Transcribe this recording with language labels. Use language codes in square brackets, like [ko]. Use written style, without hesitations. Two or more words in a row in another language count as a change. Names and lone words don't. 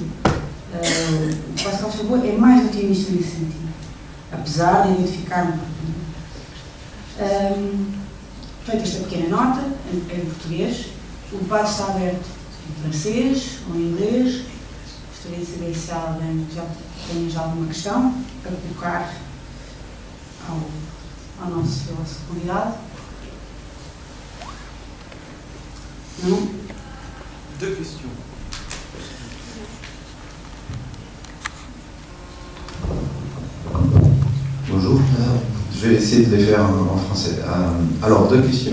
[pt] O Pascal Chabot é mais otimista nesse sentido, apesar de identificar feita esta pequena nota em português, o debate está aberto em francês ou em inglês. Gostaria de saber se alguém já tem alguma questão para colocar ao nosso filósofo convidado. [fr] Non? Deux questions. Bonjour, je vais essayer de les faire en français. Alors, deux questions.